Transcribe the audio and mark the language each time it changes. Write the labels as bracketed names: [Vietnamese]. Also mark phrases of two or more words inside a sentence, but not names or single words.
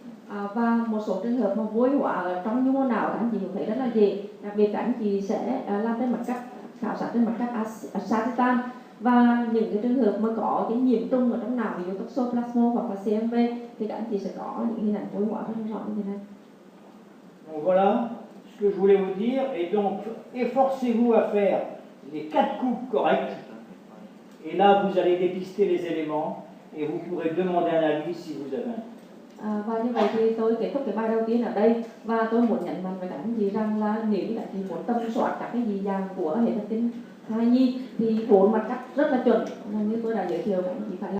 [Vietnamese] Và một số trường hợp mà vô hóa ở trong nhu mô não các anh chị cũng thấy rất là dễ, đặc biệt các anh chị sẽ làm trên mặt cắt, khảo sát trên mặt cắt Sagitan. Và những cái trường hợp mà có cái nhiễm trùng ở trong não, ví dụ toxoplasma hoặc là CMV, thì các anh chị sẽ có những hình ảnh vô hóa rất rõ như thế này. [French] Donc voilà ce que je voulais vous dire, et donc efforcez-vous à faire les 4 coupes correctes, et là vous allez dépister les éléments, et vous pourrez demander un avis si vous avez un. [Vietnamese] Và như vậy thì tôi kết thúc cái bài đầu tiên ở đây, và tôi muốn nhấn mạnh với các anh chị rằng là nếu như các anh chị muốn tầm soát các cái dị dạng của hệ thần kinh thai nhi thì 4 mặt cắt rất là chuẩn, như tôi đã giới thiệu, các anh chị phải